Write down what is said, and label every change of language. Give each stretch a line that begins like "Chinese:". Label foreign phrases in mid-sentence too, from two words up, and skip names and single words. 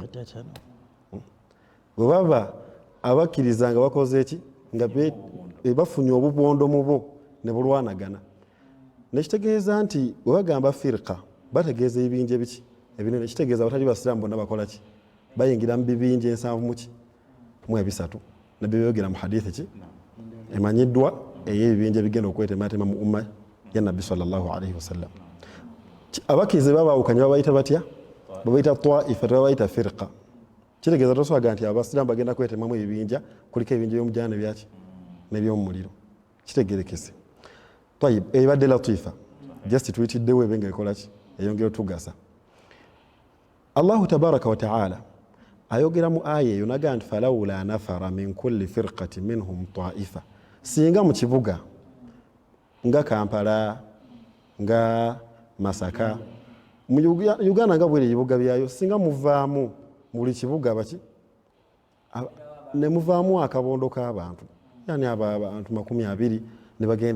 Ganda: Bwe baba abakkiriza nga bakoze eki nga bafunye obubondo mu bo ne bulwanagana, nekitegeeza nti bwe bagamba firqa bategeeza ebibinja ebiki ebinene. Kitegeeza abatali basiraamu bonna bakola ki? Bayingira mu bibinja 7 nabyo byogera mu hadithi ki emanyiddwa ey'ebibinja ebigenda okwetematema mu umma ya Nabbi
Arabic: sallallahu alaihi wasallam.
Ganda: Abakkiriza babaawukanya babayita batya? Babayita taifa, babayita firqa. Kitegeeza toswaga nti abasiraamu bagenda kwetemamu ebibinja, kuliko ebibinja by'omujaana byaki n'ebyomumuliro. Kitegerekese. Tayib, ebadde latifa just tuyitiddewo ebe nga ekola ki eyongera otugasa.
Arabic: Allahu tabaraka wa ta'ala
Ganda: ayogera mu aya eyo naga nti
Arabic: falawla nafara min kulli firqatin minhum taifa.
Ganda: Singa mu kibuga nga Kampala, nga Masaka, mu Uganda nga bwere ebibuga byayo singa muvaamu buli kibuga baki ne muvaamu akabondo k'abantu yani abantu 20 ne bagenda